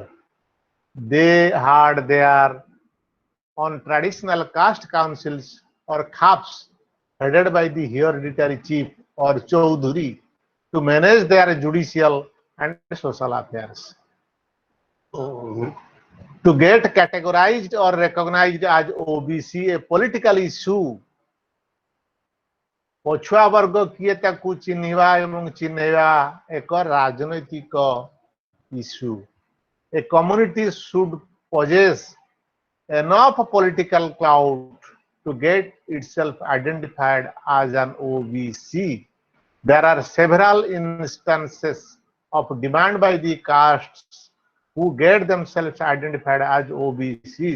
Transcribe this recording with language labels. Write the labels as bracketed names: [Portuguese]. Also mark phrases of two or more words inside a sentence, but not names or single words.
[English] They had their on traditional caste councils or khaps headed by the hereditary chief or chaudhuri to manage their judicial and social affairs. To get categorized or recognized as OBC a political issue, [Odia] ପଛୁଆ ବର୍ଗ କିଏ ତାକୁ ଚିହ୍ନିବା ଏବଂ ଚିହ୍ନେଇବା ଏକ ରାଜନୈତିକ issue. [English] A community should possess enough political clout to get itself identified as an OBC. There are several instances of demand by the castes who get themselves identified as OBCs.